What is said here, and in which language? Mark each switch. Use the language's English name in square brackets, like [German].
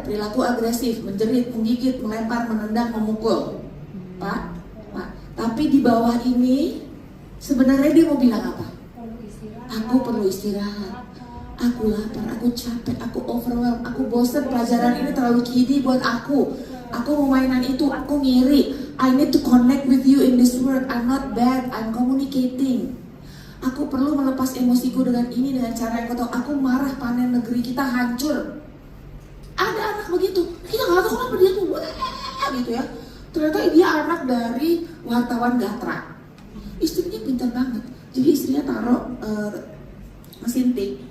[Indonesian] Perilaku agresif, menjerit, menggigit, melempar, menendang, memukul. Pak. Tapi di bawah ini sebenarnya dia mau bilang apa? Aku perlu istirahat. Aku lapar, aku capek, aku overwhelmed, aku bosan, pelajaran ini terlalu kiddie buat aku. Aku mau mainan itu, aku ngiri. [English] I need to connect with you in this world. I'm not bad, I'm communicating. [Indonesian] Aku perlu melepas emosiku dengan ini, dengan cara yang kau tahu. Aku marah, panen negeri kita hancur. Ada anak begitu, kita nggak tahu kenapa dia tuh gitu ya. Ternyata dia anak dari wartawan Gatra. Istrinya pintar banget, jadi istrinya taruh mesin tik.